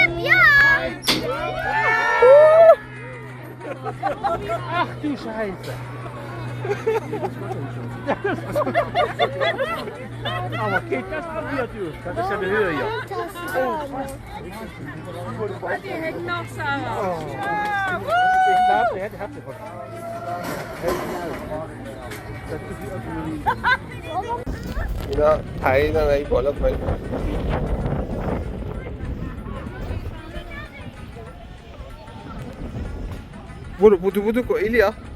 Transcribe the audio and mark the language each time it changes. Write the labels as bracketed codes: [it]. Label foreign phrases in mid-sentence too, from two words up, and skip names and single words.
[de] Ach du Scheiße. Aber geht das ab hier, du? Das ist ja eine Höhe hier. Die hängt noch, Sarah. Ich glaube, der hat sie von. [fa] اینا پریدن ای بالا پایین. برو بودو کو ایلیا.